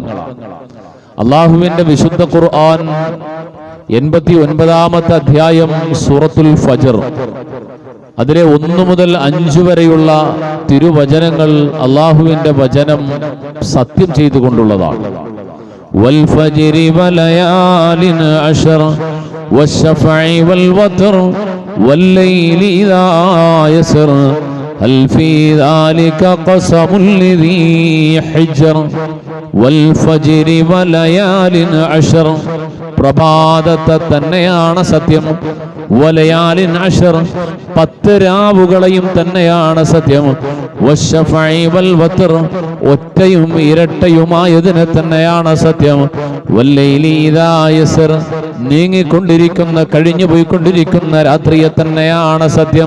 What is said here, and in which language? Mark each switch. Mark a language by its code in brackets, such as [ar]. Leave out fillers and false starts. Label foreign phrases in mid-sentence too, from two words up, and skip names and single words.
[ml] അള്ളാഹുവിന്റെ വിശുദ്ധ ഖുർആൻ 89-ാമത്തെ അധ്യായം സൂറത്തുൽ ഫജ്ർ, അതിലെ 1 മുതൽ 5 വരെയുള്ള തിരുവചനങ്ങൾ അള്ളാഹുവിന്റെ വചനം സത്യം ചെയ്തുകൊണ്ടുള്ളതാണ്. [ar] والفجر وليال عشر والشفع والوتر والليل إذا يسر هل في ذلك قسم لذي حجر والفجر وليال عشر. [ml] പ്രഭാതത്തെ തന്നെയാണ് സത്യം. [ar] وليال عشر, [ml] 10 രാവുകളെയും തന്നെയാണ് സത്യം. [ar] والشفع والوتر, [ml] ഒറ്റയും ഇരട്ടയുമായതിനെ തന്നെയാണ് സത്യം. [ar] والليل إذا يسر, [ml] നീങ്ങിക്കൊണ്ടിരിക്കുന്ന കഴിഞ്ഞുപോയിക്കൊണ്ടിരിക്കുന്ന രാത്രിയെ തന്നെയാണ് സത്യം.